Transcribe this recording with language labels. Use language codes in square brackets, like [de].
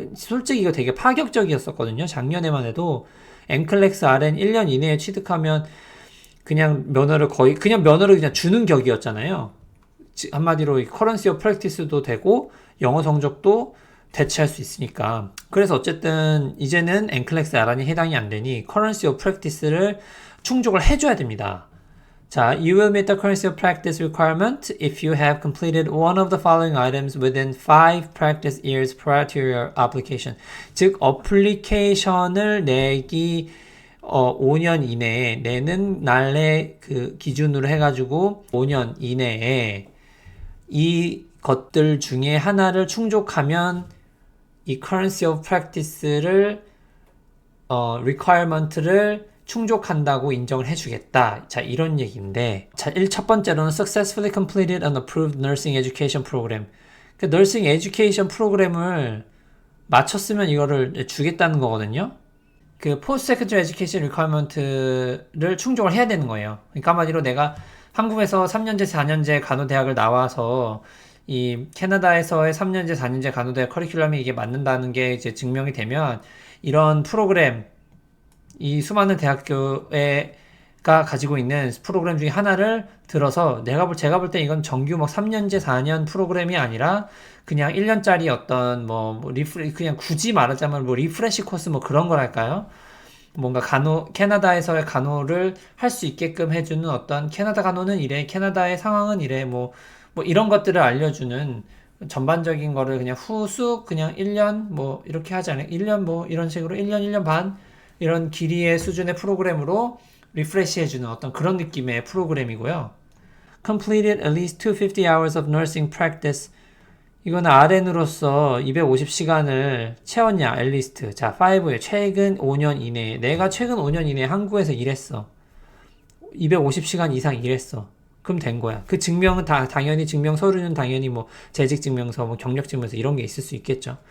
[ko] 솔직히 이거 되게 파격적이었었거든요. 작년에만 해도 NCLEX RN 1년 이내에 취득하면 그냥 면허를 그냥 주는 격이었잖아요. 한마디로 커런시 오브 프랙티스도 되고 영어 성적도 대체할 수 있으니까. 그래서 어쨌든 이제는 NCLEX RN이 해당이 안 되니 커런시 오브 프랙티스를 충족을 해줘야 됩니다. 자, [en] you will meet the currency of practice requirement if you have completed one of the following items within 5 practice years prior to your application. [ko] 즉, 어플리케이션을 내기 5년 이내에 내는 날의 그 기준으로 해가지고 5년 이내에 이 것들 중에 하나를 충족하면 이 currency of practice를 requirement를 충족한다고 인정을 해주겠다. 자, 이런 얘기인데, 자, 첫 번째로는 [en] successfully completed an approved nursing education program. [ko] 그 nursing education 프로그램을 마쳤으면 이거를 주겠다는 거거든요. 그 post-secondary education requirement를 충족을 해야 되는 거예요. 그러니까 한마디로 내가 한국에서 3년제, 4년제 간호대학을 나와서 이 캐나다에서의 3년제, 4년제 간호대학 커리큘럼이 이게 맞는다는 게 이제 증명이 되면 이런 프로그램, 이 수많은 대학교가 가지고 있는 프로그램 중에 하나를 들어서 제가 볼 때 이건 정규 막 3년제 4년 프로그램이 아니라 그냥 1년짜리 어떤 그냥 굳이 말하자면 리프레시 코스 그런 거랄까요? 뭔가 캐나다에서의 간호를 할 수 있게끔 해주는 어떤 캐나다 간호는 이래, 캐나다의 상황은 이래, 뭐 이런 것들을 알려주는 전반적인 거를 그냥 후쑥 그냥 1년 이렇게 하지 않아요? 1년 이런 식으로 1년, 1년 반 이런 길이의 수준의 프로그램으로 리프레시 해주는 어떤 그런 느낌의 프로그램이고요. [en] Completed at least 250 hours of nursing practice. [ko] 이건 RN으로서 250시간을 채웠냐, [en] at least. [ko] 자, 5에 최근 5년 이내에. 내가 최근 5년 이내에 한국에서 일했어. 250시간 이상 일했어. 그럼 된 거야. 그 증명은 당연히 증명 서류는 당연히 재직 증명서, 경력 증명서 이런 게 있을 수 있겠죠.